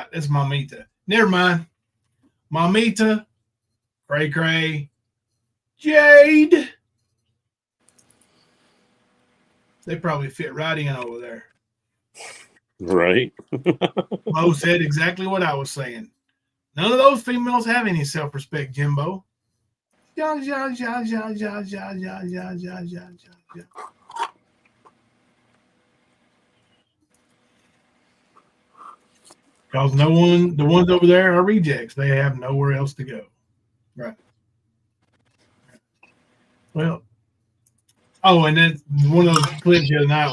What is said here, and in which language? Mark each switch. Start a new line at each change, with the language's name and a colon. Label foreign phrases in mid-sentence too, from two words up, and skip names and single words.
English: That's Mamita. Never mind. Mamita, Cray Cray, Jade. They probably fit right in over there. Right. Mo said exactly what I was saying. None of those females have any self-respect, Jimbo. Ja, ja, ja, ja, ja, ja, ja, ja, ja, ja, ja. Because the ones over there are rejects. They have nowhere else to go. Right. Well, Oh, and then one of those clips the other night.